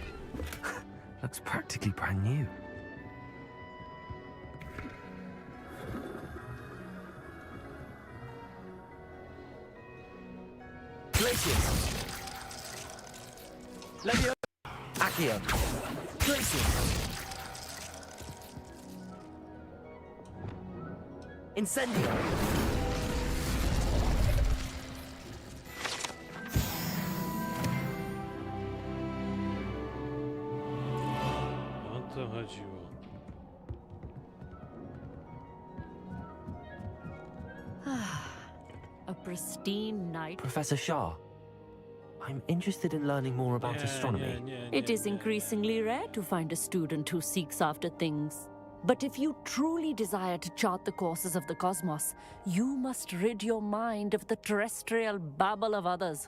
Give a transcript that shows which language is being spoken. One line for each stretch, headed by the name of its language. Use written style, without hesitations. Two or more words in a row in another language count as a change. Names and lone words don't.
English: Looks practically brand new. Glacius. Levio. Accio. Glacius. Incendio.
Polish: O to chodziło.
English: A pristine night. Professor Shah, I'm interested in learning more about astronomy. It is increasingly rare to find a student who seeks after things. But if you truly desire to chart the courses of the cosmos, you must rid your mind of the terrestrial babble of others.